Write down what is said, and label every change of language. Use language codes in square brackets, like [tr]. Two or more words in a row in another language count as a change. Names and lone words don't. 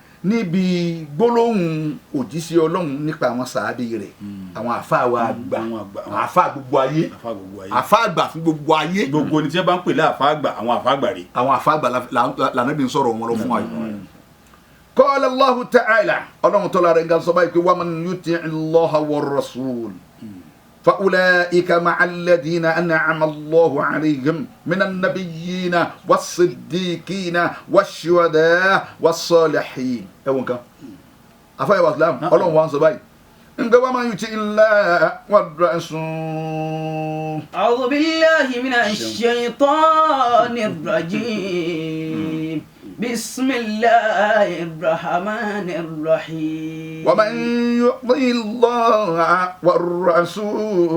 [yo] níbi gbólóhùn òjíṣẹ́ Ọlọ́run nípa àwọn sàábì rẹ̀ àwọn àfáà wa àgbà àwọn àfáà gbogbo ayé àfáà àgbà fún gbogbo ayé gbogbo ni tí wọ́n bá ń pè láàfáà àgbà àwọn àfáà àgbà rè àwọn àfáà àgbà lànàbí ń sọ̀rọ̀ wọn lọ fún wa yìí. [ar] قال الله تعالى [yo] Ọlọ́run tó lára nǹkan sọ báyìí pé [ar] ومن يطع الله والرسول فأولئك مع الذين أنعم الله عليهم من النبيين والصديقين والشهداء والصالحين [yo] ẹwọn kan afáyẹ wa islam Ọlọ́run wa ń sọ báyìí nǹkan [ar] ومن يطع الله والرسول. أعوذ بالله من الشيطان الرجيم بسم الله الرحمن الرحيم ومن يطع الله والرسول